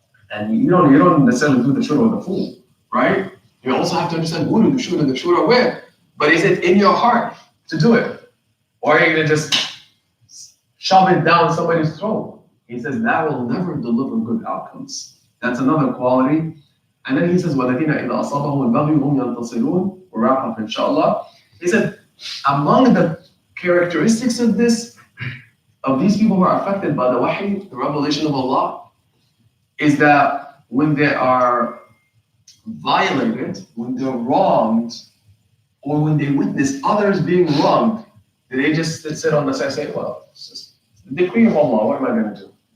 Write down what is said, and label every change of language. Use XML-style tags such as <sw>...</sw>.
<en>And you don't necessarily do the shura with a fool, right? You also have to understand who to do the shura with. But is it in your heart to do it? Or are you going to just shove it down somebody's throat? He says that will never deliver good outcomes. That's another quality.</en> <ar>And then he says, وَالَّذِينَ إِذَا أَصَابَهُمُ الْبَغْيُ هُمْ يَنْتَصِرُونَ.</ar> <en>We'll wrap up inshallah. He said, among the characteristics of these people who are affected by the wahy, the revelation of Allah, is that when they are violated, when they're wronged, or when they witness others being wronged, do they just sit on the side and say, well, it's just the decree of Allah, what am I going to do?</en>